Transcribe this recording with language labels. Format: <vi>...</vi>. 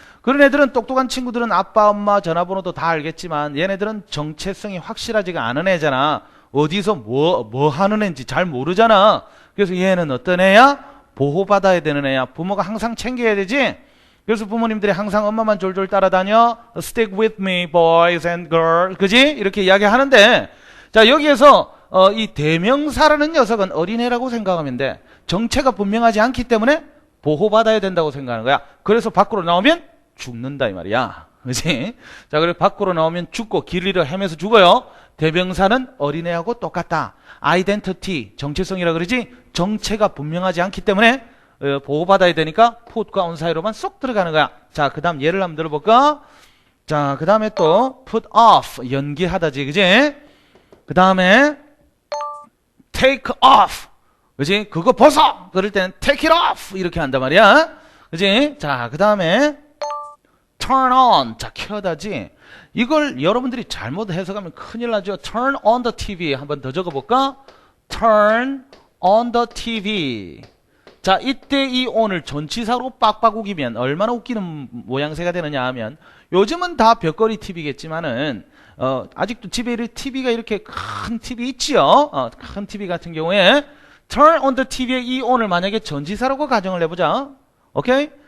<ko>그런 애들은 똑똑한 친구들은 아빠, 엄마 전화번호도 다 알겠지만 얘네들은 정체성이 확실하지가 않은 애잖아. 어디서 뭐 하는 애인지 잘 모르잖아. 그래서 얘는 어떤 애야? 보호받아야 되는 애야. 부모가 항상 챙겨야 되지. 그래서 부모님들이 항상 엄마만 졸졸 따라다녀.</ko> <en>Stick with me, boys and girls.</en> <ko>그지? 이렇게 이야기하는데, 자, 여기에서 이 대명사라는 녀석은 어린애라고 생각하면 돼. 정체가 분명하지 않기 때문에 보호받아야 된다고 생각하는 거야. 그래서 밖으로 나오면 죽는다 이 말이야. 그지? 자, 그리고 밖으로 나오면 죽고 길 잃어 헤매서 죽어요. 대명사는 어린애하고 똑같다. identity, 정체성이라 그러지? 정체가 분명하지 않기 때문에 보호받아야 되니까 put과 on 사이로만 쏙 들어가는 거야. 자, 그 다음 예를 한번 들어볼까? 자, 그 다음에 또 put off, 연기하다지, 그지? 그 다음에 take off, 그지? 그거 벗어! 그럴 때는</ko> <en>take it off</en> <ko>이렇게 한단 말이야. 그지? 자, 그 다음에 turn on, 자, 켜다지. 이걸 여러분들이 잘못 해석하면 큰일 나죠.</ko> <en>turn on the TV</en> <ko>한번 더 적어볼까?</ko> <en>turn on the TV.</en> <ko>자, 이때 이 on을 전치사로 빡빡 우기면 얼마나 웃기는 모양새가 되느냐 하면, 요즘은 다 벽걸이 TV겠지만은 아직도 집에 TV가 이렇게 큰 TV 있지요. 큰 TV 같은 경우에</ko> <en>turn on the TV의</en> <ko>이 on을 만약에 전치사라고 가정을 해보자. 오케이?</ko>